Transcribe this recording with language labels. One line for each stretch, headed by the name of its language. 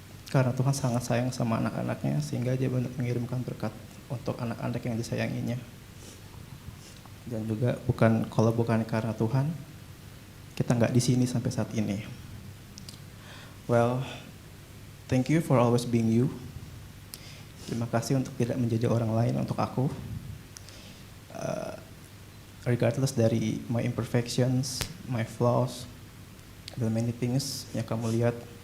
Indonesian: Karena Tuhan sangat sayang sama anak-anaknya sehingga dia benar mengirimkan berkat untuk anak-anak yang disayanginya. Dan juga kalau bukan karena Tuhan, kita nggak di sini sampai saat ini.
English: Well, thank you for always being you.
Indonesian: Terima kasih untuk tidak menjadi orang lain untuk aku.
English: Regardless
Indonesian: dari
English: my imperfections, my flaws, the many things
Indonesian: yang kamu lihat.